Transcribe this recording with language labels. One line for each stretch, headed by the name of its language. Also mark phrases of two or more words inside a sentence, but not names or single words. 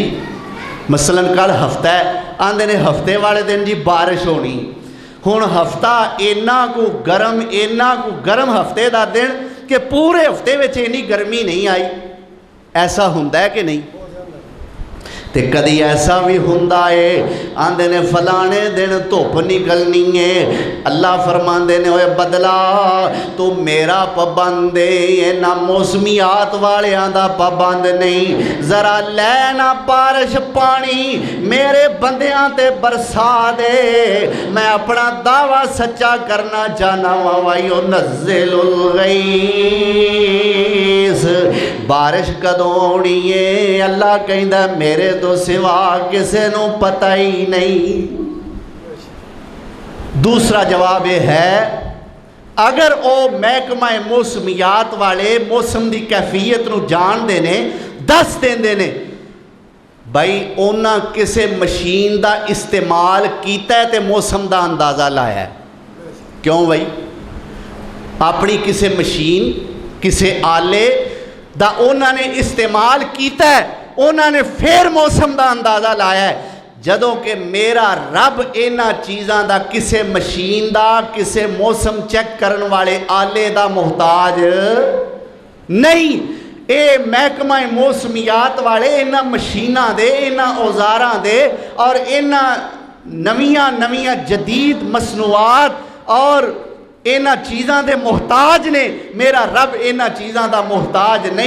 Punjabi: مثلاً کل ہفتہ ہے آندے نے ہفتے والے دن جی بارش ہونی، ہن ہفتہ اینا کو گرم ہفتے دا دن کہ پورے ہفتے وچ اینی گرمی نہیں آئی۔ ایسا ہوندا ہے کہ نہیں؟ تے کدی ایسا بھی ہوندا ہے آندے نے فلانے دن دھوپ نکلنی ہے، اللہ فرماندے نے اوے بدلا تو میرا پابند ہے نہ موسمیات والیاں دا پابند نہیں، ذرا لینا بارش پانی میرے بندیاں تے برسا دے، میں اپنا دعویٰ سچا کرنا چاہنا
Arabic: وَيُنَزِّلُ الْغَيْثَ
Punjabi: بارش کدوں ہونی ہے اللہ کہندا میرے تو سوا کسے نو پتہ ہی نہیں۔ دوسرا جواب یہ ہے اگر او محکمہ موسمیات والے موسم دی کیفیت نو جان دے نے دس دیندے نے بھائی اونا کسے مشین دا استعمال کیتا ہے تے موسم دا اندازہ لایا ہے۔ کیوں بھائی؟ اپنی کسے مشین کسے آلے دا اونا نے استعمال کیتا ہے، اونا نے پھر موسم دا اندازہ لایا ہے۔ جدوں کہ میرا رب انہاں چیزاں دا کسے مشین دا کسے موسم چیک کرن والے آلے دا محتاج نہیں۔ اے محکمہ موسمیات والے انہاں مشیناں دے انہاں اوزاراں دے اور انہاں نویاں جدید مصنوعات اور انہاں چیزاں دے محتاج نے، میرا رب انہاں چیزاں دا محتاج نہیں۔